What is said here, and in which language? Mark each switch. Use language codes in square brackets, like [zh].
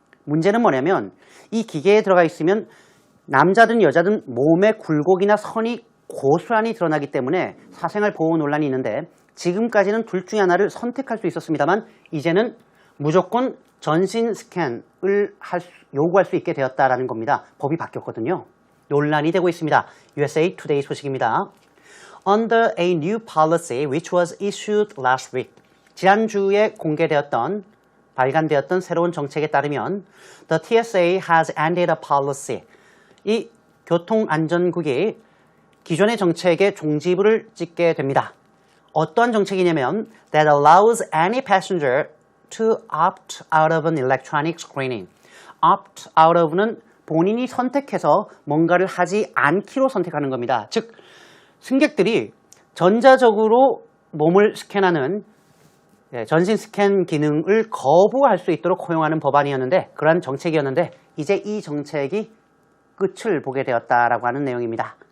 [ko] 문제는 뭐냐면 이 기계에 들어가 있으면 남자든 여자든 몸의 굴곡이나 선이 고스란히 드러나기 때문에 사생활 보호 논란이 있는데 지금까지는 둘 중에 하나를 선택할 수 있었습니다만 이제는 무조건 전신 스캔을 요구할 수 있게 되었다라는 겁니다. 법이 바뀌었거든요. 논란이 되고 있습니다. USA Today 소식입니다. [en] under a new policy which was issued last week. [ko] 지난주에 발간되었던 새로운 정책에 따르면 [en] the TSA has ended a policy. [ko] 이 교통안전국이 기존의 정책에 종지부를 찍게 됩니다. 어떠한 정책이냐면 [en] that allows any passenger to opt out of an electronic screening. [ko] opt out of는 본인이 선택해서 뭔가를 하지 않기로 선택하는 겁니다. 즉 승객들이 전자적으로 몸을 스캔하는 전신 스캔 기능을 거부할 수 있도록 허용하는 법안이었는데 그러한 정책이었는데 이제 이 정책이 끝을 보게 되었다라고 하는 내용입니다.